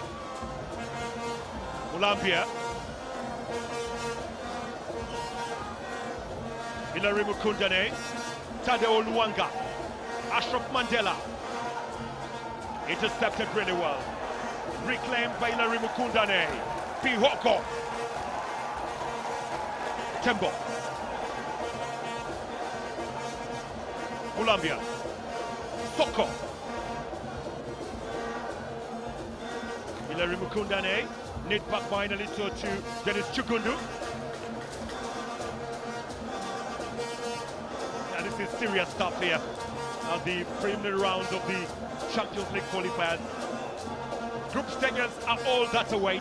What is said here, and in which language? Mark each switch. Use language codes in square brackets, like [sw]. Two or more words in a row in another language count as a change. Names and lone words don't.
[en] Columbia. Hilary Mukundane. Tadeo Luanga. Ashraf Mandela. Intercepted really well. Reclaimed by Hilary Mukundane. Pihoko. Tembo. Columbia. Soko. Hilary Mukundane. Knit back finally to Dennis Chukundu. And this is serious stuff here at the preliminary rounds of the Champions League qualifiers. Group stages are all that awaits.